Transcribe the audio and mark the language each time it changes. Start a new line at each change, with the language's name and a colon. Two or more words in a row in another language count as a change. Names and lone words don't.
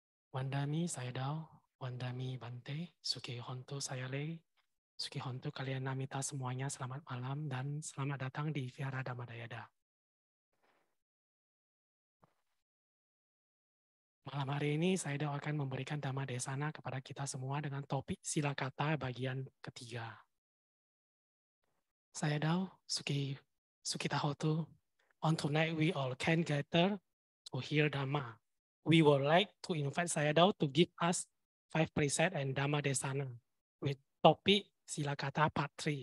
Pali: Wandami Sayadaw, Wandami Bante, Suki Hontu Sayale, Suki Hontu
Indonesian: kalian namita semuanya selamat malam dan selamat datang di Vihara Dhammadayada. Malam hari ini Sayadaw akan memberikan
Pali: Dhamma Desana
Indonesian: kepada kita semua dengan topik
Pali: sila kata
Indonesian: bagian ketiga.
Pali: Sayadaw, Suki Tahotu,
English: on tonight we all can gather to hear Dhamma. We would like to invite Sayadaw to give us 5 precepts and
Pali: Dhamma Desana
English: with topic
Pali: sila kata
English: part 3.